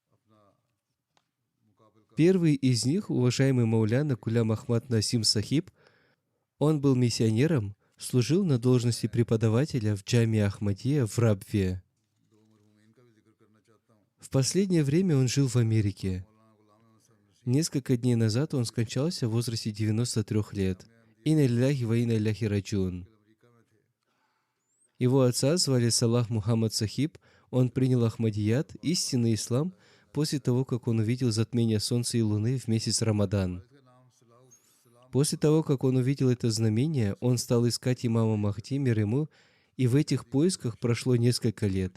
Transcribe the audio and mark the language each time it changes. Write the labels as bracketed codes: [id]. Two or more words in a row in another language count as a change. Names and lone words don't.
[ru] Первый из них, уважаемый Мауляна Гулям Ахмад Насим Сахиб, он был миссионером, служил на должности преподавателя в Джамия Ахмадия в Рабве. В последнее время он жил в Америке. Несколько дней назад он скончался в возрасте 93 лет. [ar] إنا لله وإنا إليه راجعون. [ru] Его отца звали Салах Мухаммад Сахиб. Он принял Ахмадият, истинный ислам, после того, как он увидел затмение солнца и луны в месяц Рамадан. После того, как он увидел это знамение, он стал искать имама Махди, мир ему, и в этих поисках прошло несколько лет.